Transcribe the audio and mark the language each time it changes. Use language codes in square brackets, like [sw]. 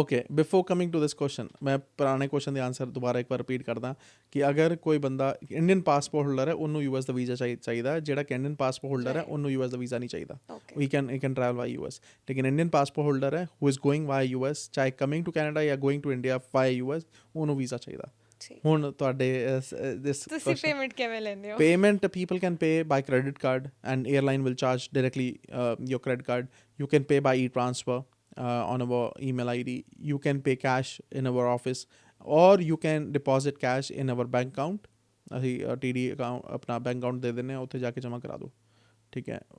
[pa] Okay, [en] before coming to this question, [pa] ਮੈਂ ਪੁਰਾਣੇ question ਦੇ ਆਨਸਰ ਦੁਬਾਰਾ ਇੱਕ ਵਾਰ ਰਿਪੀਟ ਕਰਦਾ ਕਿ ਅਗਰ ਕੋਈ ਬੰਦਾ ਇੰਡੀਅਨ ਪਾਸਪੋਰਟ ਹੋਲਡਰ ਹੈ, ਉਹਨੂੰ US ਦਾ ਵੀਜ਼ਾ ਚਾਹੀਦਾ। ਜਿਹੜਾ ਕੈਨੇਡੀਅਨ ਪਾਸਪੋਰਟ ਹੋਲਡਰ ਹੈ, ਉਹਨੂੰ US ਦਾ ਵੀਜ਼ਾ ਨਹੀਂ ਚਾਹੀਦਾ। [en] He can travel via US। [pa] ਲੇਕਿਨ ਇੰਡੀਅਨ ਪਾਸਪੋਰਟ ਹੋਲਡਰ ਹੈ [en] who is going via US, [pa] ਚਾਹੇ ਕਮਿੰਗ ਟੂ ਕੈਨੇਡਾ ਜਾਂ [en] going to India via US, [pa] ਉਹਨੂੰ ਵੀਜ਼ਾ ਚਾਹੀਦਾ। ਹੁਣ ਤੁਹਾਡੇ ਤੁਸੀਂ ਪੇਮੈਂਟ ਕਿਵੇਂ ਲੈਂਦੇ ਹੋ? [en] Payment, people can pay by credit card and airline will charge directly your credit card. You can pay by e-transfer on our email ID. You can pay cash in our office, or you can deposit cash in our bank account. [pa] ਅਸੀਂ TD account ਆਪਣਾ bank account ਦੇ ਦਿੰਦੇ ਹਾਂ, ਉੱਥੇ ਜਾ ਕੇ ਜਮ੍ਹਾਂ ਕਰਾ ਦਿਓ, ਠੀਕ ਹੈ।